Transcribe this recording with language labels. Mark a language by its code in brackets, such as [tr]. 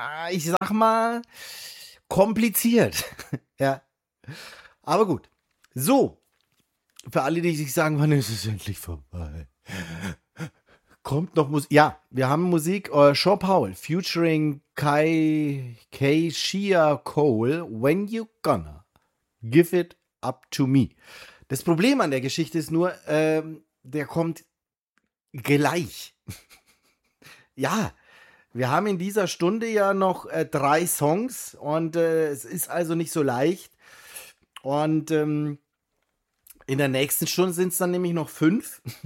[de] Ich sag mal, kompliziert. Ja. Aber gut. So, für alle, die sich sagen, wann ist es endlich vorbei? Kommt noch Musik? Ja, wir haben Musik. Sean Paul, featuring Keyshia Cole. [en] When you gonna give it up to me? [de] Das Problem an der Geschichte ist nur, der kommt gleich. Ja, wir haben in dieser Stunde ja noch drei Songs und es ist also nicht so leicht. Und in der nächsten Stunde sind es dann nämlich noch fünf.